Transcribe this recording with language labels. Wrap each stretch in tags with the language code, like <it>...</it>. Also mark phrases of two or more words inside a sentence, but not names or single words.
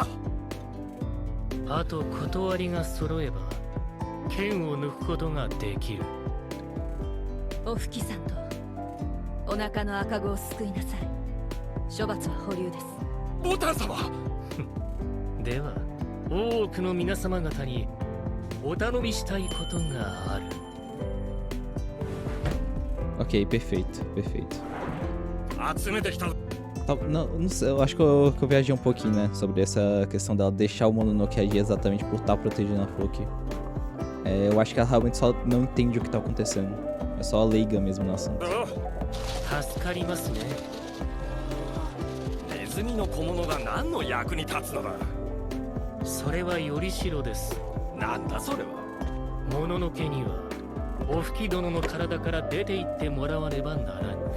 <ja>あと断りが揃えば剣を抜くことができる。おふきさんとお腹の赤子を救いなさい。処罰は保留です。ボタン様。では大奥の皆様方にお頼みしたいことがある。</ja> <pt>Ok, perfeito, perfeito.</pt> <ja>集めてきた。</ja> <pt>Não sei, eu acho que eu viajei um pouquinho, né? Sobre essa questão dela deixar o Mononoke agir exatamente por estar protegendo a Floki. É, eu acho que ela realmente só não entende o que tá acontecendo. É só leiga mesmo no assunto.</pt> <ja>助かりますね。ネズミの小物が何の役に立つのだ。それはよりしろです。なんだそれは。もののけにはお吹き殿の体から出て行ってもらわねばならぬ。</ja>